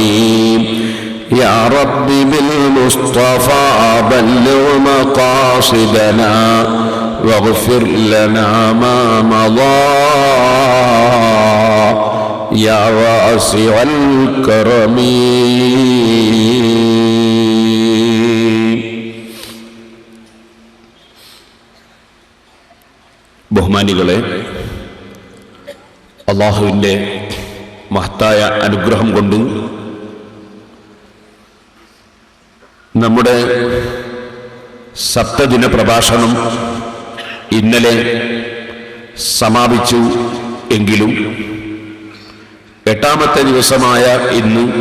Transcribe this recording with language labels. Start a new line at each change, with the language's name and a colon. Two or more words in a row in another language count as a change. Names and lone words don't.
Arabic: يا رب بالمصطفى بلغ مقاصدنا واغفر لنا ما مضى يا واسع الكرم.
Malayalam: ബഹുമാനികളെ, അല്ലാഹുവിൻ്റെ മഹത്തായ അനുഗ്രഹം കൊണ്ട് നമ്മുടെ സപ്തദിന പ്രഭാഷണം ഇന്നലെ സമാപിച്ചു എങ്കിലും എട്ടാമത്തെ ദിവസമായ ഇന്ന്